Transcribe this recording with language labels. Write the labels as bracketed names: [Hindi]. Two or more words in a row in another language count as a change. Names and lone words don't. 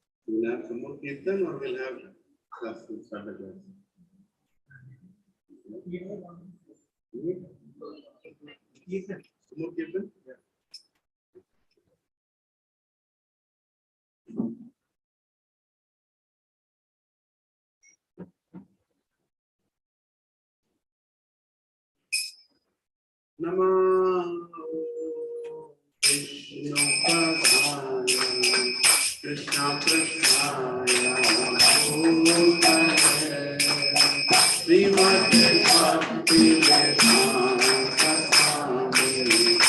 [English] We'll have some more kirtan or we'll have class to start the class. Some more kirtan? [Sanskrit] नमः विष्णु पादाय कृष्ण कृष्णाय भूतले श्रीमते भक्ति वेदान्त स्वामी